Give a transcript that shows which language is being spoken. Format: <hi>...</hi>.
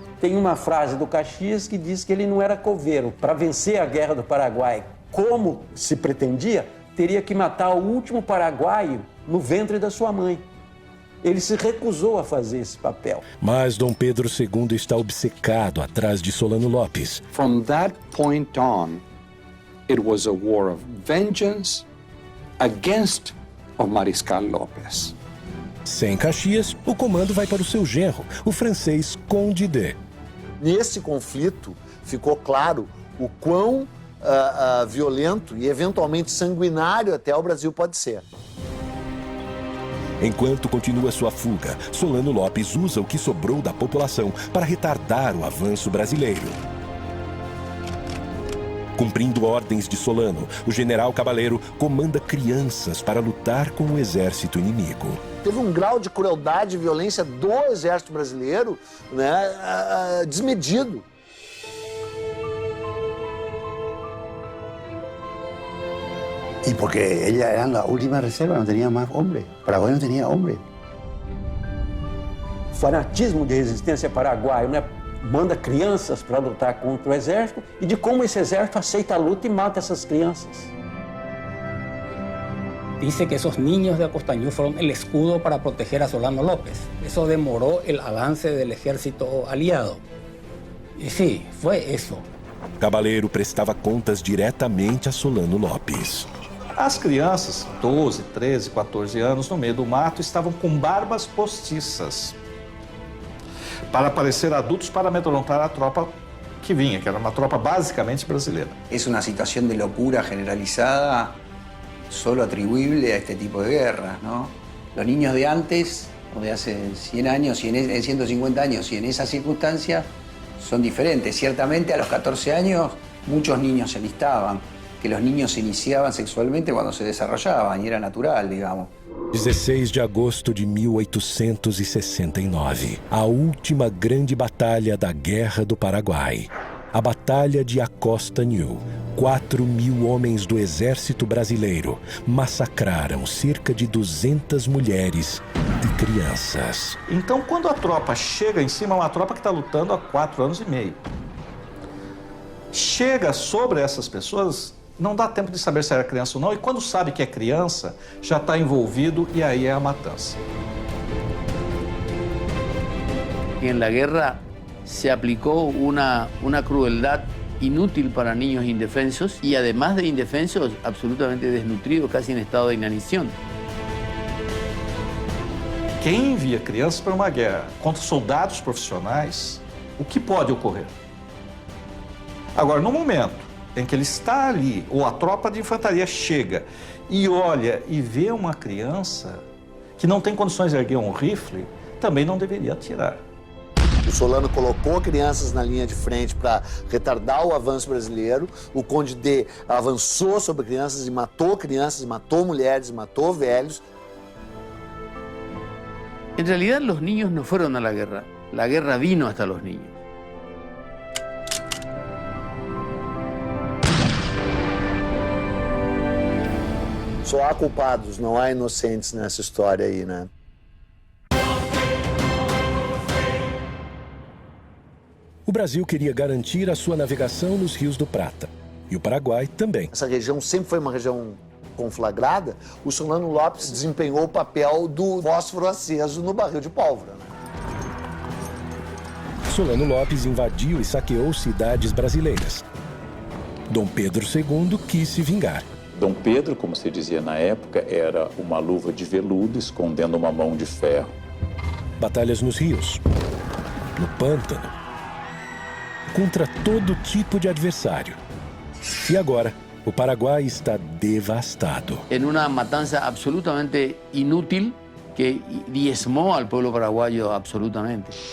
<pt>Tem uma frase do Caxias que diz que ele não era coveiro. Para vencer a guerra do Paraguai, como se pretendia, teria que matar o último paraguaio no ventre da sua mãe. Ele se recusou a fazer esse papel. Mas Dom Pedro II está obcecado atrás de Solano Lopes.</pt> <en>From that point on, it was a war of vengeance against o Mariscal López.</en> <pt>Sem Caxias, o comando vai para o seu genro, o francês Conde de. Nesse conflito, ficou claro o quão violento e eventualmente sanguinário até o Brasil pode ser. Enquanto continua sua fuga, Solano Lopes usa o que sobrou da população para retardar o avanço brasileiro. Cumprindo ordens de Solano, o general Cabaleiro comanda crianças para lutar com o exército inimigo. Teve um grau de crueldade e violência do exército brasileiro, né, desmedido.</pt> <es>Y porque ellas eran la última reserva, no tenía más hombres. Paraguay no tenía hombres.</es> <pt>Fanatismo de resistência paraguaio, né? Manda crianças para lutar contra o exército e de como esse exército aceita a luta e mata essas crianças.</pt> <es>Dice que esos niños de Acostañú fueron el escudo para proteger a Solano López. Eso demoró el avance del ejército aliado. Y sí, fue eso.</es> <pt>Cabaleiro prestava contas diretamente a Solano Lopes. As crianças, 12, 13, 14 anos, no meio do mato, estavam com barbas postiças para parecer adultos para amedrontar a tropa que vinha, que era uma tropa basicamente brasileira.</pt> <es>Es una situación de locura generalizada, solo atribuible a este tipo de guerras, ¿no? Los niños de antes, o de hace 100 años, y en 150 años, y en esas circunstancias, son diferentes. Ciertamente, a los 14 años, muchos niños se alistaban, que los niños se iniciaban sexualmente cuando se desarrollaban, y era natural, digamos.</es> <pt>16 de agosto de 1869, a última grande batalha da Guerra do Paraguai. A Batalha de Acostañú. 4.000 homens do exército brasileiro massacraram cerca de 200 mulheres e crianças. Então, quando a tropa chega em cima, é uma tropa que está lutando há 4 anos e meio. Chega sobre essas pessoas, não dá tempo de saber se era criança ou não, e quando sabe que é criança, já está envolvido e aí é a matança.</pt> <es>En la guerra se aplicó una crueldad inútil para niños indefensos y además de indefensos, absolutamente desnutridos, casi en estado de inanición.</es> <pt>Quem envia crianças para uma guerra contra soldados profissionais, o que pode ocorrer? Agora, no momento em que ele está ali, ou a tropa de infantaria chega e olha e vê uma criança que não tem condições de erguer um rifle, também não deveria atirar. O Solano colocou crianças na linha de frente para retardar o avanço brasileiro. O Conde D avançou sobre crianças, matou mulheres, matou velhos.</pt> <es>En realidad los niños no fueron a la guerra vino hasta los niños.</es> <pt>Só há culpados, não há inocentes nessa história aí, né? O Brasil queria garantir a sua navegação nos rios do Prata. E o Paraguai também. Essa região sempre foi uma região conflagrada. O Solano Lopes desempenhou o papel do fósforo aceso no barril de pólvora. Solano Lopes invadiu e saqueou cidades brasileiras. Dom Pedro II quis se vingar. Dom Pedro, como se dizia na época, era uma luva de veludo escondendo uma mão de ferro. Batalhas nos rios, no pântano, contra todo tipo de adversário. E agora, o Paraguai está devastado.</pt> <es>En una matanza absolutamente inútil que diezmó al pueblo paraguayo absolutamente.</es>